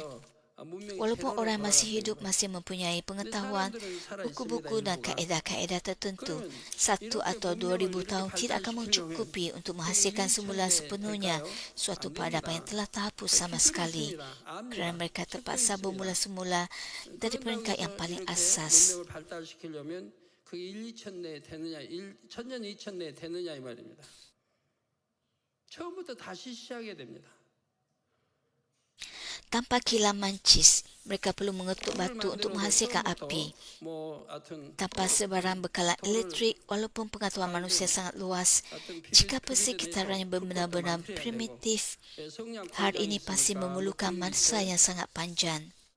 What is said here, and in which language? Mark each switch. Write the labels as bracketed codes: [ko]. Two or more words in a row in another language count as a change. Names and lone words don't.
[ms] Walaupun orang masih hidup masih mempunyai pengetahuan, buku-buku dan kaedah-kaedah tertentu, 1 atau 2000 tahun tidak akan mencukupi untuk menghasilkan semula sepenuhnya suatu peradaban yang telah terhapus sama sekali, kerana mereka terpaksa bermula semula dari peringkat yang paling asas. [ko] 처음부터 다시 시작해야 됩니다. [ms] Tanpa kilat mancis, mereka perlu mengetuk batu untuk menghasilkan api. Tanpa sebarang bekalan elektrik, walaupun pengetahuan manusia sangat luas, jika persekitarannya benar-benar primitif, hal ini pasti memerlukan masa yang sangat panjang.